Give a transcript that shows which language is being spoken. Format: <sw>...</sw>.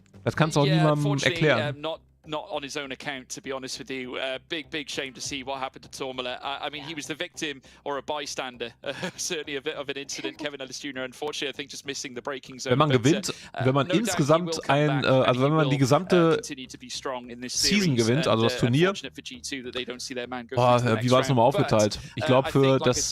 <de>Das kannst du auch niemandem erklären.</de> <en>Not on his own account, to be honest with you. Big shame to see what happened to Tormala. I mean, he was the victim or a bystander, certainly of an incident. Kevin Ellis Jr. unfortunately, I think, just missing the braking zone.</en> <de>Wenn man gewinnt, wenn man insgesamt also wenn man die gesamte Season gewinnt, also das Turnier, wie war es nochmal aufgeteilt? Ich glaube für das...</de>